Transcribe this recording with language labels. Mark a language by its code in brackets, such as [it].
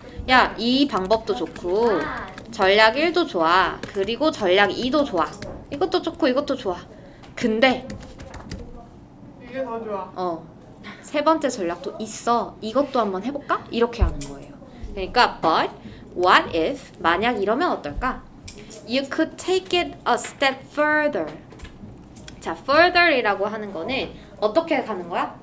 [ko] 야, 이 방법도 좋고 전략 1도 좋아. 그리고 전략 2도 좋아. 이것도 좋고 이것도 좋아. 근데 이게 더 좋아. 세 번째 전략도 있어. 이것도 한번 해볼까? 이렇게 하는 거예요. 그러니까 but what if 만약 이러면 어떨까? [en] You could take it a step further. [ko] 자, further이라고 하는 거는 어떻게 가는 거야?